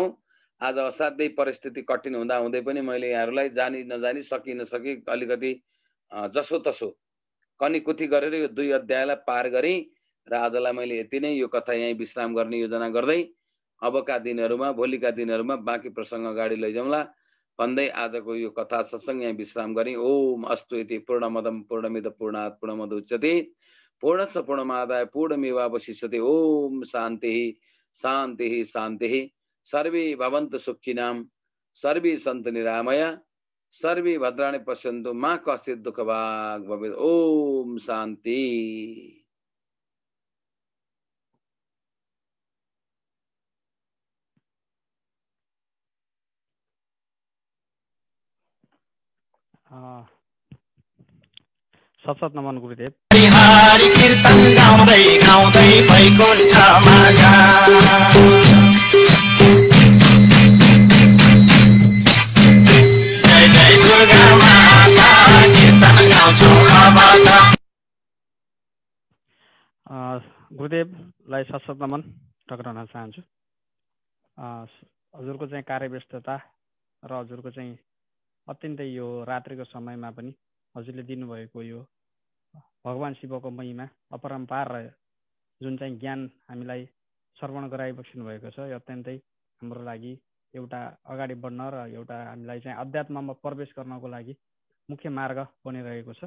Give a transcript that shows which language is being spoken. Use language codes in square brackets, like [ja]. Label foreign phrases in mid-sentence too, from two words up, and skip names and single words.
[ne] आज असाध्यै परिस्थिति कठिन हुँदा हुँदै पनि मैले यहाँहरूलाई जानी नजानी सकी नसकी अलिकति जसोतसो कनीकुथी गरेर यो 2 अध्यायलाई पार गरेँ र आजलाई मैले यति नै यो कथा यहीँ विश्राम गर्ने योजना गर्दै अबका दिनहरूमा, भोलिका दिनहरूमा बाँकी प्रसङ्ग अगाडि लैजाउँला भन्दै आजको यो कथा सत्सङ्ग यहाँ विश्राम गरेँ। [sa] ओम अस्तु इति पूर्णमदं पूर्णमिद पूर्णात् पूर्णमुदच्यते पूर्णस्य पूर्णमादाय पूर्णमेवावशिष्यते। ओम शान्तिः शान्तिः शान्तिः। सर्वे भवन्तु सुखिनां, सर्वे सन्तु निरामया, सर्वे भद्राणि पश्यन्तु मा कश्चित् दुःखभाग् भवेत्। ओम शान्ति। [ne] सत नमन गुरुदेव। हरि कीर्तन गाउँदै गाउँदै वैकुण्ठमा जा। जय जय दुर्गा माता, कीर्तन गाउँछु अब त। गुरुदेवलाई सत नमन टक्राउन चाहन्छु। हजुरको चाहिँ कार्यव्यस्तता र हजुरको चाहिँ अत्यन्तै यो रात्रिको समयमा पनि हजुरले दिनुभएको यो भगवान शिवको महिमा अपरम्पार र जुन चाहिँ ज्ञान हामीलाई श्रवण गराइबस्नु भएको छ यो अत्यन्तै हाम्रो लागि एउटा अगाडि बढ्न र एउटा हामीलाई चाहिँ अध्यात्ममा प्रवेश गर्नको लागि मुख्य मार्ग बनिरहेको छ।